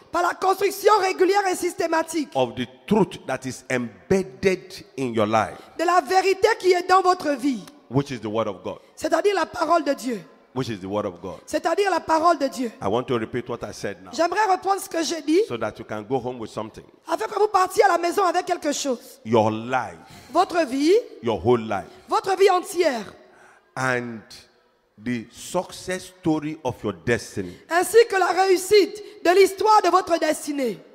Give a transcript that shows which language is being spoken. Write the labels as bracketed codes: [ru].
[fr] par la construction régulière et systématique [en] of the truth that is embedded in your life, [fr] de la vérité qui est dans votre vie, [en] which is the word of God. [fr] c'est-à-dire la parole de Dieu. [en] Which is the word of God. [fr] C'est-à-dire la parole de Dieu. [en] I want to repeat what I said now [fr] J'aimerais reprendre ce que j'ai dit [en] so that you can go home with something. [fr] afin que vous partiez à la maison avec quelque chose. [en] Your life, [fr] Votre vie, [en] your whole life, [fr] votre vie entière, [en] and the success story of your destiny. [fr] ainsi que la réussite de l'histoire de votre destinée,